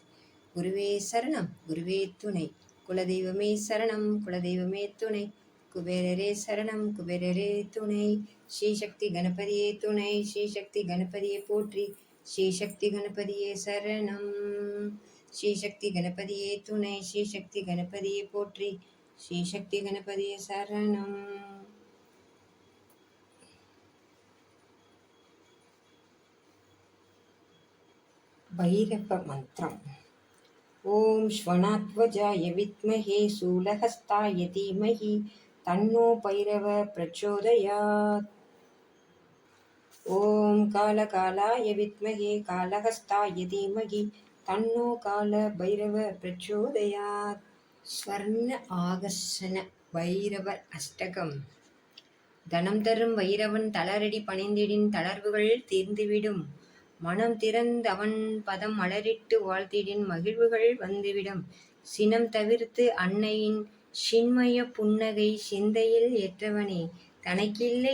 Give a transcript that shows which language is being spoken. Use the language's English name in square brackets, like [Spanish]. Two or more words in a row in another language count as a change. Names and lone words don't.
[Tamil] குருவே சரணம் குருவே துணை, குலதெய்வமே சரணம் குலதெய்வமே துணை, குபேரரே சரணம் குபேரரே துணை, ஸ்ரீசக்தி கணபதியே துணை, ஸ்ரீசக்தி கணபதியே போற்றி, ஸ்ரீசக்தி கணபதியே சரணம், ஸ்ரீசக்தி கணபதியே துணை, ஸ்ரீசக்தி கணபதியே போற்றி, ஸ்ரீசக்தி கணபதியே சரணம். [Sanskrit] भैरव मंत्रम्। ओम श्वनाध्वजाय विद्महे शूलहस्ताय धीमहि तन्नो भैरव प्रचोदयात्। ओम कालकालाय विद्महे कालहस्ताय धीमहि तन्नो काल भैरव प्रचोदयात्। स्वर्ण आकर्षण भैरव अष्टकम्। [Tamil] தனம் தரும் வைரவன் தளரடி பணிந்திடின் தளர்வுகள் தீர்ந்துவிடும், மனம் திறந்து அவன் பதம் மலரிட்டு வாழ்த்திடின் மகிழ்வுகள் வந்துவிடும், சினம் தவிர்த்து அன்னையின் சின்மய புன்னகை சிந்தையில் ஏற்றவனே, தனக்கில்லை